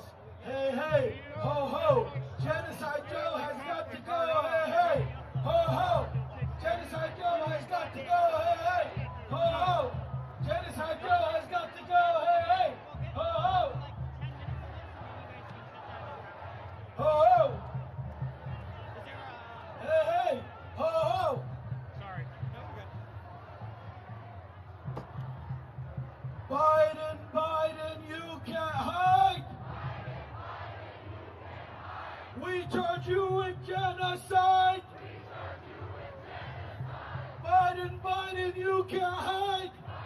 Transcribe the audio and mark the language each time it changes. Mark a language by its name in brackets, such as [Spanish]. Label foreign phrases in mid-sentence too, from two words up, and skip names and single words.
[English] Hey, hey, ho, ho, Genocide Joe has got to go. Hey, hey, ho, ho, Genocide Joe has got to go. Hey, hey, ho, ho, Genocide Joe has got to go. Hey, hey, ho, ho, ho, ho, hey, hey, ho, ho. Biden, Biden, you can't hide. We charge you with genocide. Biden, Biden, you can't hide.